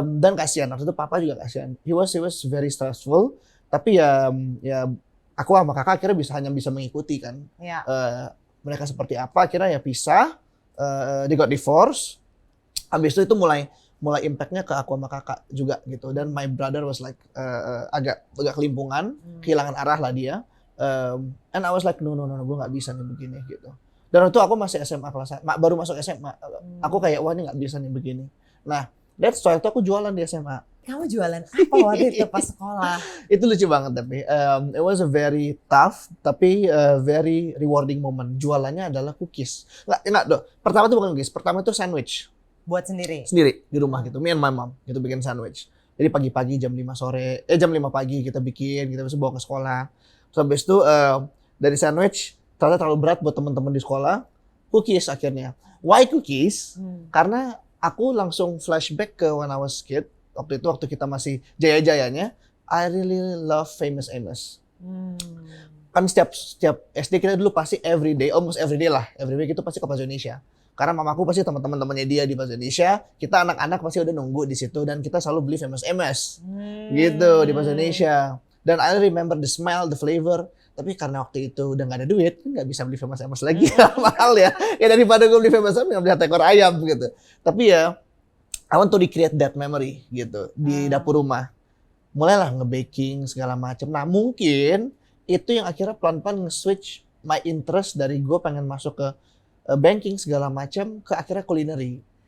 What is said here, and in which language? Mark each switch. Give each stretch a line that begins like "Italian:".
Indonesian: Dan kasihan, waktu itu papa juga kasihan.
English: He was very stressful,
Indonesian: tapi ya aku sama kakak akhirnya hanya bisa mengikuti kan.
English: Yeah.
Indonesian: Mereka seperti apa, akhirnya ya pisah,
English: they got divorce.
Indonesian: Habis itu mulai impactnya ke aku sama kakak juga gitu. Dan
English: my brother was like
Indonesian: agak kelimpungan, kehilangan arah lah dia.
English: And I was like no,
Indonesian: gue nggak bisa nih begini gitu. Dan waktu aku masih SMA kelas baru masuk SMA, aku kayak wah ini nggak bisa nih begini. Nah,
English: that's why
Indonesian: itu aku jualan di SMA. Kamu jualan apa waktu itu pas sekolah? Itu lucu banget tapi
English: it was a very tough tapi very rewarding moment.
Indonesian: Jualannya adalah cookies. Enggak dong. Pertama itu bukan cookies, pertama itu sandwich. Buat sendiri Sendiri di rumah gitu.
English: Me and my mom
Indonesian: gitu bikin sandwich. Jadi pagi-pagi jam 5 pagi kita bikin, kita bisa bawa ke sekolah. Terus habis itu dari sandwich ternyata terlalu berat buat teman-teman di sekolah.
English: Cookies akhirnya. Why cookies?
Indonesian: Karena aku langsung flashback ke
English: when I was kid.
Indonesian: Waktu kita masih jaya-jayanya.
English: I really love Famous Amos.
Indonesian: Kan setiap SD kita dulu pasti
English: almost every day
Indonesian: lah.
English: Every week
Indonesian: itu pasti ke Plaza Indonesia. Karena mamaku pasti teman-temannya dia di Plaza Indonesia. Kita anak-anak pasti udah nunggu di situ. Dan kita selalu beli Famous Amos. Gitu di Plaza Indonesia.
English: Dan I remember the smell, the flavor.
Indonesian: Tapi karena waktu itu udah gak ada duit, nggak bisa beli Famous Amos lagi. Mahal ya. Ya daripada gue beli Famous Amos, beli ekor ayam gitu.
English: Tapi ya, I want to recreate that memory
Indonesian: gitu di dapur rumah. Mulailah nge-baking segala macam. Nah mungkin itu yang akhirnya pelan-pelan nge-switch
English: my interest
Indonesian: dari gue pengen masuk ke banking segala macam ke akhirnya culinary.